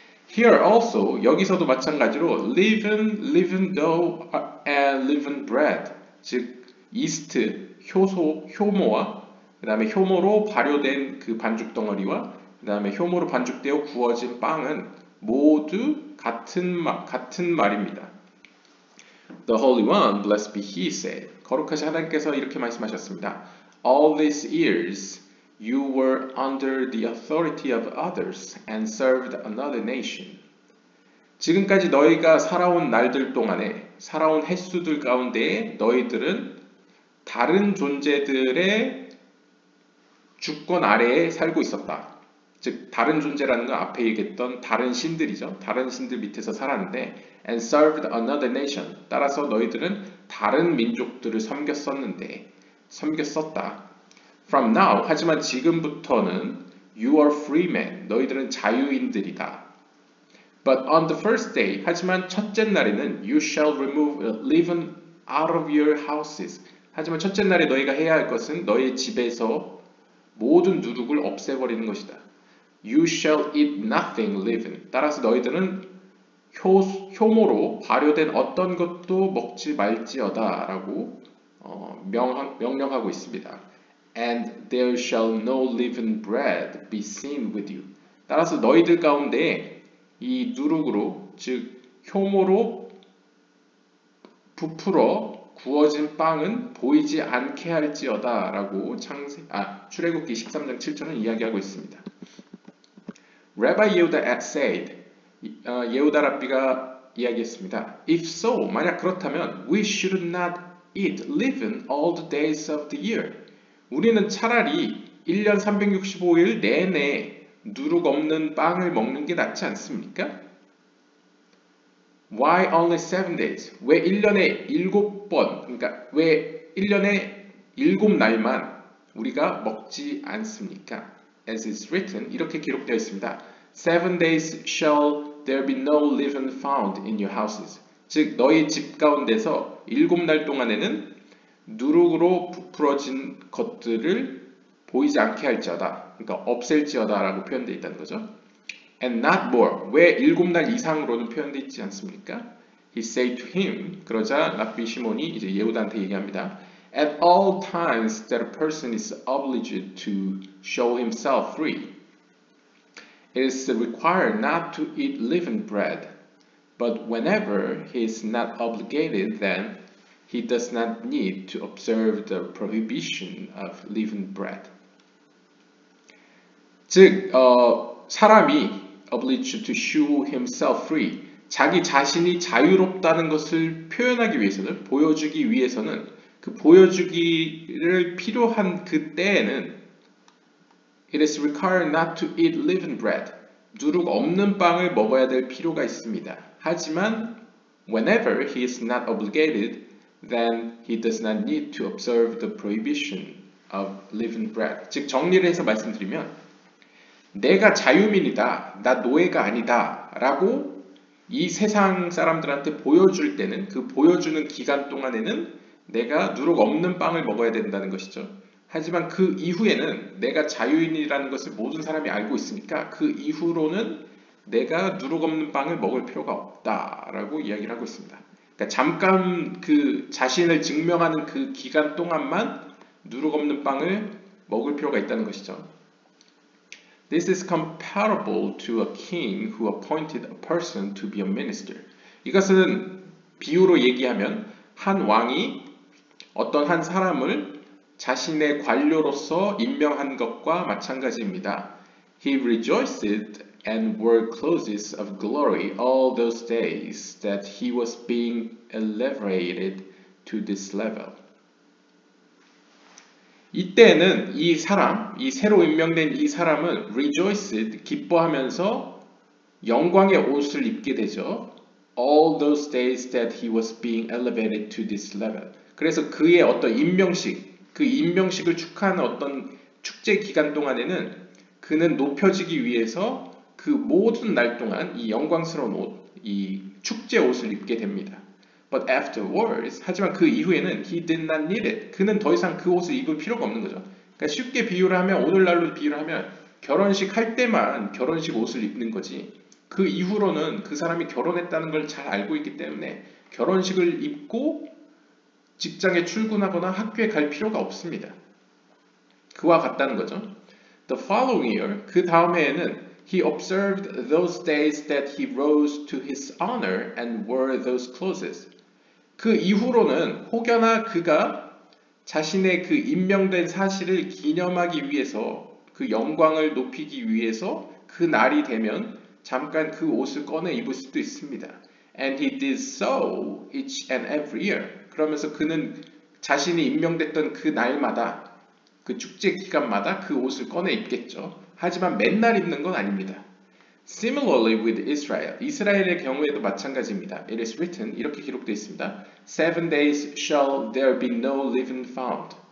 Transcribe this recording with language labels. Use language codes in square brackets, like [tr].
[en] Here also, [ko] 여기서도 마찬가지로 [en] leaven dough and leaven bread, [ko] 즉 이스트, 효모와 그 다음에 효모로 발효된 그 반죽 덩어리와 그 다음에 효모로 반죽되어 구워진 빵은 모두 같은 말입니다. [en] The Holy One, blessed be He, said. [ko] 거룩하신 하나님께서 이렇게 말씀하셨습니다. [en] All these years you were under the authority of others and served another nation. [ko] 지금까지 너희가 살아온 날들 동안에, 살아온 횟수들 가운데 너희들은 다른 존재들의 주권 아래에 살고 있었다. 즉 다른 존재라는 건 앞에 얘기했던 다른 신들이죠. 다른 신들 밑에서 살았는데 [en] and served another nation. [ko] 따라서 너희들은 다른 민족들을 섬겼었다. [en] From now, [ko] 하지만 지금부터는 [en] you are free men. [ko] 너희들은 자유인들이다. [en] But on the first day, [ko] 하지만 첫째 날에는 [en] you shall remove leaven out of your houses. [ko] 하지만 첫째 날에 너희가 해야 할 것은 너희 집에서 모든 누룩을 없애버리는 것이다. [en] You shall eat nothing leaven. [ko] 따라서 너희들은 효모로 발효된 어떤 것도 먹지 말지어다 라고 명령하고 있습니다. [en] And there shall no leavened bread be seen with you. [ko] 따라서 너희들 가운데 이 누룩으로, 즉 효모로 부풀어 구워진 빵은 보이지 않게 할지어다 라고 출애굽기 13장 7절은 이야기하고 있습니다. [en] Rabbi Yehuda said, [ko] 예후다 랍비가 이야기했습니다. [en] If so, [ko] 만약 그렇다면 [en] we should not eat leaven all the days of the year. [ko] 우리는 차라리 1년 365일 내내 누룩 없는 빵을 먹는 게 낫지 않습니까? [en] Why only 7 days? [ko] 왜 1년에 7번, 그러니까 왜 1년에 7날만 우리가 먹지 않습니까? [en] As is written, [ko] 이렇게 기록되어 있습니다. [en] 7 days shall there be no leaven found in your houses. [ko] 즉 너희 집 가운데서 7날 동안에는 누룩으로 부풀어진 것들을 보이지 않게 할지어다. 그러니까 없앨지어다 라고 표현되어 있다는 거죠. [en] And not more. [ko] 왜 7날 이상으로는 표현되어 있지 않습니까? [en] He said to him. [ko] 그러자 랍비 시몬이 이제 예후다한테 얘기합니다. [en] At all times that a person is obliged to show himself free, it is required not to eat leavened bread. But whenever he is not obligated, then he does not need to observe the prohibition of leavened bread. [ko] 즉, 사람이 [en] obliged to show himself free, [ko] 자기 자신이 자유롭다는 것을 표현하기 위해서는, 보여주기 위해서는, 그 보여주기를 필요한 그 때에는 [en] it is required not to eat leavened bread, [ko] 누룩 없는 빵을 먹어야 될 필요가 있습니다. 하지만 [en] whenever he is not obligated, then he does not need to observe the prohibition of leavened bread. [ko] 즉 정리를 해서 말씀드리면 내가 자유민이다, 나 노예가 아니다 라고 이 세상 사람들한테 보여줄 때는, 그 보여주는 기간 동안에는 내가 누룩 없는 빵을 먹어야 된다는 것이죠. 하지만 그 이후에는 내가 자유인이라는 것을 모든 사람이 알고 있으니까 그 이후로는 내가 누룩 없는 빵을 먹을 필요가 없다라고 이야기를 하고 있습니다. 그러니까 잠깐 그 자신을 증명하는 그 기간 동안만 누룩 없는 빵을 먹을 필요가 있다는 것이죠. [en] This is comparable to a king who appointed a person to be a minister. [ko] 이것은 비유로 얘기하면 한 왕이 어떤 한 사람을 자신의 관료로서 임명한 것과 마찬가지입니다. [en] He rejoiced and wore clothes of glory all those days that he was being elevated to this level. [ko] 이때는 이 사람, 이 새로 임명된 이 사람은 rejoiced, 기뻐하면서 영광의 옷을 입게 되죠. [en] All those days that he was being elevated to this level. [ko] 그래서 그의 어떤 임명식, 그 임명식을 축하하는 어떤 축제 기간 동안에는 그는 높여지기 위해서 그 모든 날 동안 이 영광스러운 옷, 이 축제 옷을 입게 됩니다. [en] But afterwards, [ko] 하지만 그 이후에는 [en] he did not need it. [ko] 그는 더 이상 그 옷을 입을 필요가 없는 거죠. 그러니까 쉽게 비유를 하면, 오늘날로 비유를 하면 결혼식 할 때만 결혼식 옷을 입는 거지. 그 이후로는 그 사람이 결혼했다는 걸 잘 알고 있기 때문에 결혼식을 입고 직장에 출근하거나 학교에 갈 필요가 없습니다. 그와 같다는 거죠. [en] The following year, [ko] 그 다음 해에는 [en] he observed those days that he rose to his honor and wore those clothes. [ko] 그 이후로는 혹여나 그가 자신의 그 임명된 사실을 기념하기 위해서, 그 영광을 높이기 위해서 그 날이 되면 잠깐 그 옷을 꺼내 입을 수도 있습니다. [en] And he did so each and every year. [ko] 그러면서 그는 자신이 임명됐던 그 날마다, 그 축제 기간마다 그 옷을 꺼내 입겠죠. 하지만 맨날 입는 건 아닙니다. [en] Similarly with Israel, [ko] 이스라엘의 경우에도 마찬가지입니다. [en] It is written, [ko] 이렇게 기록되어 있습니다. [en] 7 days shall there be no leaven found.